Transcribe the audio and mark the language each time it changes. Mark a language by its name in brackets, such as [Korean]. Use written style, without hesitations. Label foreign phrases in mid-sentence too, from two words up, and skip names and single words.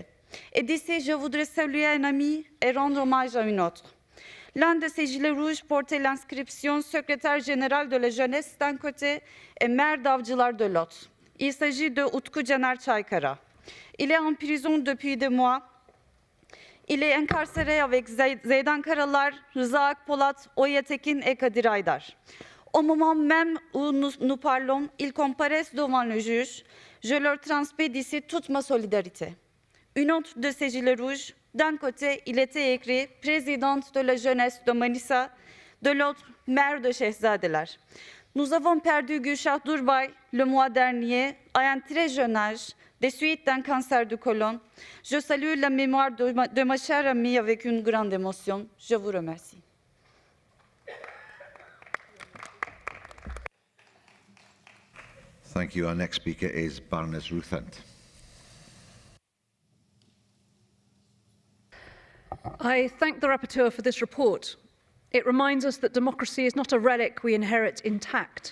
[French] Et d'ici, je voudrais saluer un ami et rendre hommage à une autre. L'un de ces gilets rouges portait l'inscription secrétaire général de la jeunesse d'un côté et maire d'Avcılar de l'autre. Il s'agit de Utku Caner Çaykara. Il est en prison depuis des mois. Il est incarcéré avec Zeydan Karalar, Rıza Akpolat, Oya Tekin et Kadir Aydar. Au moment même où nous parlons, ils comparaissent devant le juge. Je leur transmets d'ici toute ma solidarité. Une autre de ces gilets rouges, d'un côté, il était écrit « Présidente de la jeunesse de Manisa », de l'autre, « Maire de Şehzadeler ». Nous avons perdu Gülşah Durbay le mois dernier, à un très jeune âge, des suites d'un cancer du côlon. Je salue la mémoire de ma chère amie avec une grande émotion. Je vous remercie. [English] Thank you. Our next speaker is Baroness Ruthent. I thank the rapporteur for this report. It reminds us that democracy is not a relic we inherit intact.